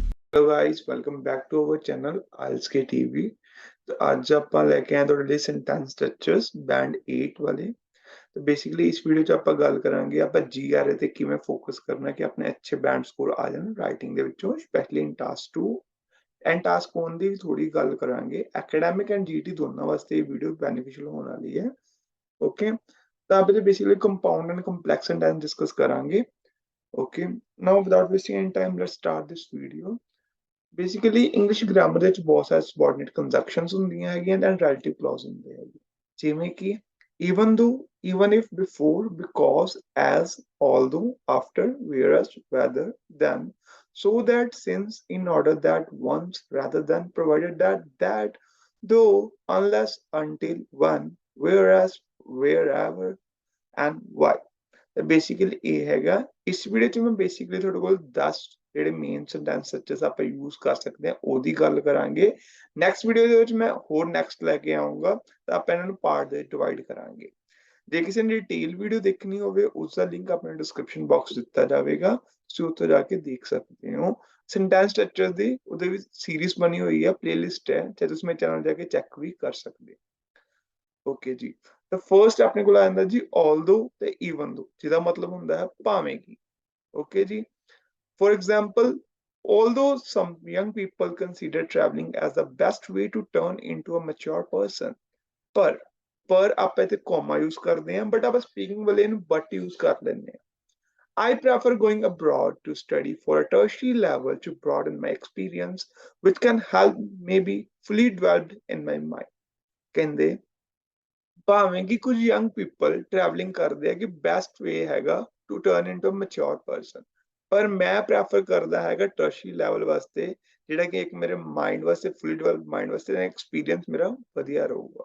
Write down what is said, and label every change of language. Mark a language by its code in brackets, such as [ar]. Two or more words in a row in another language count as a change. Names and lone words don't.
[en] Hello guys welcome back to our channel आइल्स के टीवी। [hi] तो आज [pa] ਆਪਾਂ ਲੈ ਕੇ ਆਏ ਤੁਹਾਡੇ ਲਈ [en] sentence structures band 8 [pa] ਵਾਲੇ। ਤੇ ਬੇਸਿਕਲੀ ਇਸ ਵੀਡੀਓ 'ਚ ਆਪਾਂ ਗੱਲ ਕਰਾਂਗੇ ਆਪਾਂ ਜੀਆਰਏ ਤੇ ਕਿਵੇਂ ਫੋਕਸ ਕਰਨਾ ਕਿ ਆਪਣੇ ਅੱਛੇ [en] band score [pa] ਆ ਜਾਣ ਰਾਈਟਿੰਗ ਦੇ ਵਿੱਚੋਂ [en] specially in task 2 and task 1 [pa] ਦੀ ਥੋੜੀ ਗੱਲ ਕਰਾਂਗੇ। [en] academic and GT [pa] ਦੋਨਾਂ ਵਾਸਤੇ ਇਹ ਵੀਡੀਓ ਬੈਨੀਫੀਸ਼ੀਅਲ ਹੋਣ ਵਾਲੀ ਹੈ। ਓਕੇ, ਤਾਂ ਆਪਾਂ ਬੇਸਿਕਲੀ [en] compound and complex sentence [pa] ਡਿਸਕਸ ਕਰਾਂਗੇ। [en] Okay, now without wasting any time let's start this video. basically English grammar [pa] ਦੇ ਵਿੱਚ ਬਹੁਤ ਸਾਰੇ [en] subordinate conjunctions [pa] ਹੁੰਦੀਆਂ ਹੈਗੀਆਂ [en] and relative clauses [pa] ਹੁੰਦੇ ਹੈਗੇ, ਜਿਵੇਂ ਕਿ [en] even though, even if, before, because, as, although, after, whereas, whether, then, so that, since, in order that, once, rather than, provided that, though, unless, until, when, whereas, wherever, and why। [pa] ਬੇਸਿਕਲੀ ਇਹ ਹੈਗਾ। ਇਸ ਵੀਡੀਓ 'ਚ ਮੈਂ ਬੇਸਿਕਲੀ ਤੁਹਾਡੇ ਕੋਲ 10 ਜਿਹੜੇ [en] main sentence structures [pa] ਆਪਾਂ ਯੂਜ਼ ਕਰ ਸਕਦੇ ਹਾਂ ਉਹਦੀ ਗੱਲ ਕਰਾਂਗੇ। [en] next video [pa] ਦੇ ਵਿੱਚ ਮੈਂ ਹੋਰ ਨੈਕਸਟ ਲੈ ਕੇ ਆਊਂਗਾ ਤਾਂ ਆਪਾਂ ਇਹਨਾਂ ਨੂੰ ਪਾਰਟ ਦੇ ਡਿਵਾਈਡ ਕਰਾਂਗੇ। ਜੇ ਕਿਸੇ ਨੇ ਡਿਟੇਲ ਵੀਡੀਓ ਦੇਖਣੀ ਹੋਵੇ ਉਸ ਦਾ ਲਿੰਕ ਆਪਣੇ [en] description box [pa] ਦਿੱਤਾ ਜਾਵੇਗਾ, ਤੁਸੀਂ ਉੱਥੋਂ ਜਾ ਕੇ ਦੇਖ ਸਕਦੇ ਹੋ। [en] sentence structure [pa] ਦੀ ਉਹਦੇ ਵਿੱਚ ਸੀਰੀਜ਼ ਬਣੀ ਹੋਈ ਹੈ, ਪਲੇਲਿਸਟ ਹੈ, ਤੇ ਤੁਸੀਂ ਮੇਰੇ ਚੈਨਲ ਜਾ ਕੇ ਚੈੱਕ ਵੀ ਕਰ ਸਕਦੇ ਹੋ। ਓਕੇ ਜੀ, ਤਾਂ ਫਰਸਟ ਆਪਣੇ ਕੋਲ ਆ ਜਾਂਦਾ ਜੀ although ਤੇ [en] even though, [pa] ਜਿਹਦਾ ਮਤਲਬ ਹੁੰਦਾ ਹੈ ਭਾਵੇਂ ਕਿ। ਓਕੇ ਜੀ, [en] for example, although some young people consider traveling as the best way to turn into a mature person, [pa] ਪਰ ਆਪਾਂ ਇੱਥੇ ਕੋਮਾ ਯੂਜ਼ ਕਰਦੇ ਹਾਂ ਬਟ ਆਪਾਂ ਸਪੀਕਿੰਗ ਵੇਲੇ ਇਹਨੂੰ ਬਟ ਯੂਜ਼ ਕਰ ਲੈਂਦੇ ਹਾਂ। [en] I prefer going abroad to study for a tertiary level to broaden my experience, which can help me be fully developed in my mind। [pa] ਕਹਿੰਦੇ ਭਾਵੇਂ ਕਿ ਕੁਝ [en] young people traveling [pa] ਕਰਦੇ ਆ ਕਿ [en] best way [pa] ਹੈਗਾ [en] to turn into mature person, [pa] ਪਰ ਮੈਂ ਪ੍ਰੈਫਰ ਕਰਦਾ ਹੈਗਾ [en] tertiary level [pa] ਵਾਸਤੇ, ਜਿਹੜਾ ਕਿ ਇੱਕ ਮੇਰੇ ਮਾਈਂਡ ਵਾਸਤੇ [en] fully develop mind [pa] ਵਾਸਤੇ ਐਕਸਪੀਰੀਅੰਸ ਮੇਰਾ ਵਧੀਆ ਰਹੂਗਾ।